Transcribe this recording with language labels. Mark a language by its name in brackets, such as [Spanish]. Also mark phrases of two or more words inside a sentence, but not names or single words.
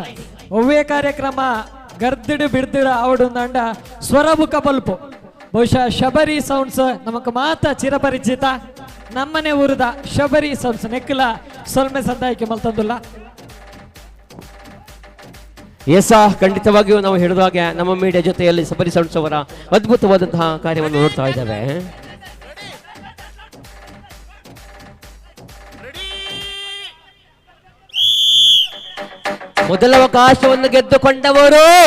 [Tulu] ಒವ್ವೇ ಕಾರ್ಯಕ್ರಮ ಗರ್ದಿಡು ಬಿಡ್ದಿಡು ಅವಡುಂದಂಡ ಸ್ವರಬುಕ ಬಲ್ಪು ಬಹುಶಃ ಶಬರಿ ಸೌಂಡ್ಸ್ ನಮಕ್ ಮಾತ ಚಿರಪರಿಚಿತ ನಮ್ಮನೆ ಊರದ ಶಬರಿ ಸೌಂಡ್ಸ್ ನೆಕ್ಕಲ ಸೊಲ್ಮೆ ಸಂದಾಯಕ್ಕೆ ಮಲ್ತಂದುಲ್ಲ [Kannada] ಎಸ ಖಂಡಿತವಾಗಿಯೂ ನಾವು ಹೇಳಿದಾಗ ನಮ್ಮ ಮೀಡಿಯಾ ಜೊತೆಯಲ್ಲಿ ಸಬರಿ ಸೌಂಡ್ಸ್ ಅವರ ಅದ್ಭುತವಾದಂತಹ ಕಾರ್ಯವನ್ನು ನೋಡ್ತಾ ಇದ್ದೇವೆ. ಮೊದಲ ಅವಕಾಶವನ್ನು ಗೆದ್ದುಕೊಂಡವರು